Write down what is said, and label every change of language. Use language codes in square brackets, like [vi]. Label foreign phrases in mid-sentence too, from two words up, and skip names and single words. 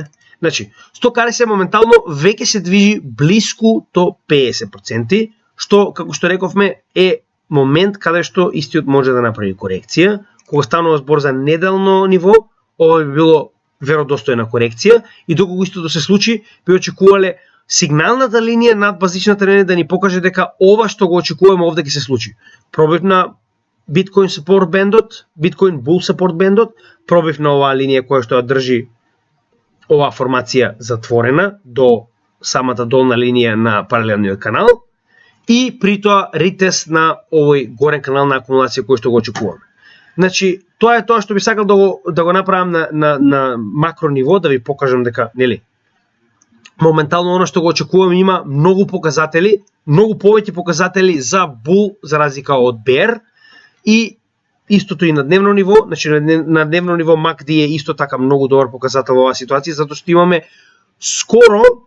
[mk] Значи, 100 КРС моментално веќе се движи блиску до 50%, што, како што рековме, е момент каде што истиот може да направи корекција. Кога станува збор за неделно ниво, ова би било веродостојна корекција и доколку истото се случи, би очекувале сигналната линија над базичната линија да ни покаже дека ова што го очекуваме овде ќе се случи. Пробив на [en] Bitcoin support band- [mk] от, [en] Bitcoin bull support band- [mk] от, пробив на оваа линија која што ја држи оваа формација затворена до самата долна линија на паралелниот канал и при тоа ретест на овој горен канал на акумулација кој што го очекуваме. Значи, тоа е тоа што би сакал да го направам на макро ниво, да ви покажам дека, нели, моментално оно што го очекуваме има многу показатели, многу повеќе показатели за bull за разлика од bear и истото и на дневно ниво, значи на дневно ниво MACD е исто така многу добар показател во оваа ситуација, затоа што имаме скоро